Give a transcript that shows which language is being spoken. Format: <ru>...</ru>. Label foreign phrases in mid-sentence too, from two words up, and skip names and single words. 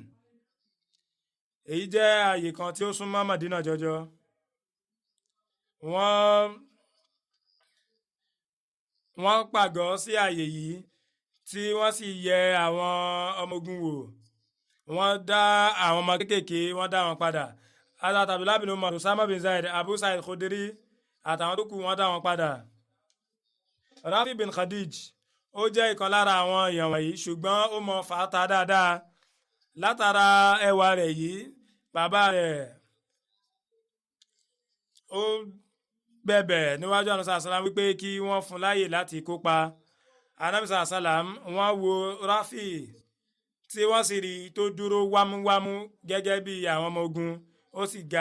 <yo>Èyí jẹ́ ààyè kan tí ó súnmọ́ Medina jọjọ. Wọ́n pàgọ́ sí ààyè yìí tí wọ́n sì yẹ àwọn ọmọ ogun wò. Wọ́n dá àwọn ọmọ kéékèèké wọ́n dá wọn padà. Hazrat Abdullah bin Umar, Usama bin Zaid, Abu Sa'id Khudri àtàwọn tó kù wọ́n dá wọn padà. Rafi bin Khadij ó jẹ́ ìkan lára àwọn èèyàn wọ̀nyí, ṣùgbọ́n ó mọ fàáta dáadáa. Látara ẹwà rẹ̀ yìí, bàbá rẹ̀ ó bẹ̀bẹ̀ níwájú ànúsà sálám wípé kí wọ́n fún láyè láti kópa. Ànábì sálám wọ́n wo Rafi tí wọ́n sì rí tó dúró wámúwámú gẹ́gẹ́ bí àwọn ọmọ ogun, ó sì ga.</yo>